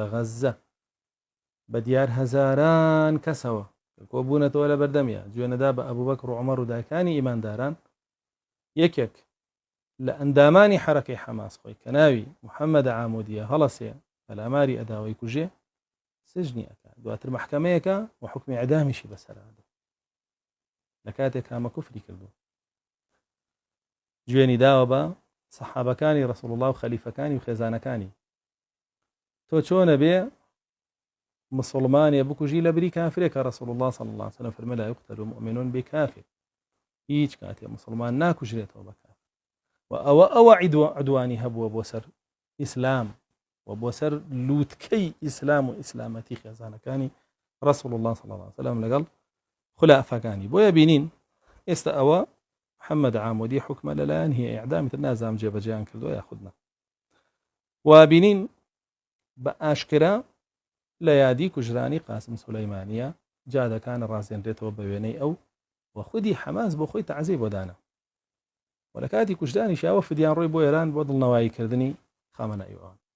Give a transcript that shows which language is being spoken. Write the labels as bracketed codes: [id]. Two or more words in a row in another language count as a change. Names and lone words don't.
[ckb] غەزە بە دیار هەزاران کەسەوە کۆبوونەتەوە لە بەردەمیە گوێنەدا بە ئەبوبەکر و عومەر و دایکانی ئیمانداران یەکێک لە ئەندامانی حرەکەی حەماس خۆی کە ناوی محەممەد عامودیە هەڵەسێ پەلاماری ئەداوای کوژێ سجنی ئەکات دواتر محکەمەیەەکە و حکمی ئەدامیشی بەسەرادە لە کاتێک کامە کوفری کردو گوێنی داوە بە سەحابەکانی ڕەسوڵ الله و خەلیفەکانی و خێزانەکانی تۆ چۆنە بێ مسلمانێ بکوژی لە بری کافرێکە ڕەسوڵ الله [ar] صلی الله عليه وسلم [ckb] فەرمە [ar] لا یقتل المؤمنون بکافر [ckb] هیچ کاتێ مسلمان ناکوژرێتەوە بە کافر و ئەوە عدوانی هەبووە بۆ سەر ئیسلام و بۆ سەر لووتکەی ئیسلام و ئیسلامەتی خێزانەکانی ڕەسوڵ الله [ar] صلی الله عليه وسلم [ckb] لەگەڵ خولەفەکانی بۆیە بینین ئێستا ئەوە محەممەد عامودی حکمە لەلایەن هی ئیعدامی تر نازام جێبەجێیان کردووە یاخودنا و بینین بە ئاشکرا لە یادی کوژرانی قاسم سولەیمانیە جادەکان ڕازێنرێتەوە بە وێنەی ئەو و خودی حەماس بۆ خۆی تەعزیی بۆدانە و لە کاتی کوژدانی شاوە فدیان ڕۆی بۆ ئێران بۆ دڵنەواییکردنی خامنەئیوان